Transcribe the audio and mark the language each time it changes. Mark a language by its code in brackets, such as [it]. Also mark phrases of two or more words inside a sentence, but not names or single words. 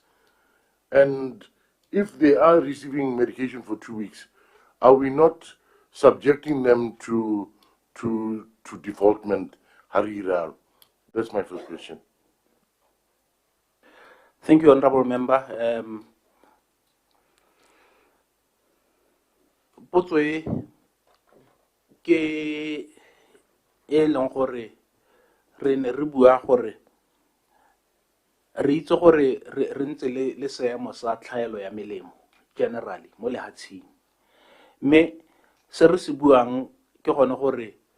[en] And if they are receiving medication for 2 weeks, are we not subjecting them to defaultment? Harira? That's my first question. Thank you, Honorable Member. [tn] Potsoe ke e leng gore re ne re bua gore re itse gore re ntse le seemo sa tlhaelo ya melemo generally mo lehatsheng mme se re se buang ke gone gore